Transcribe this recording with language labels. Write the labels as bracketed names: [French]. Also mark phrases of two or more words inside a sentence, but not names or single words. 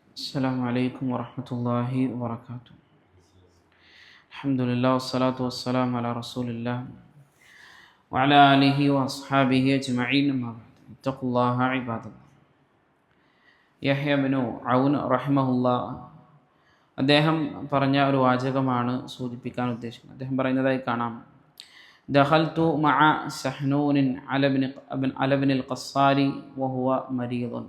[Arabic] السلام عليكم ورحمة الله وبركاته. الحمد لله والصلاة والسلام على رسول الله وعلى آله وأصحابه أجمعين. أما بعد اتقوا الله عباد الله. [Malayalam] യഹ്യ ഇബ്നു ഔൻ റഹിമഹുല്ലാ അദ്ദേഹം പറഞ്ഞ ഒരു വാചകമാണ് സൂചിപ്പിക്കാൻ ഉദ്ദേശിക്കുന്നത്. അദ്ദേഹം പറയുന്നതായി കാണാം: [Arabic] دخلت مع سحنون على ابن القصار وهو مريض.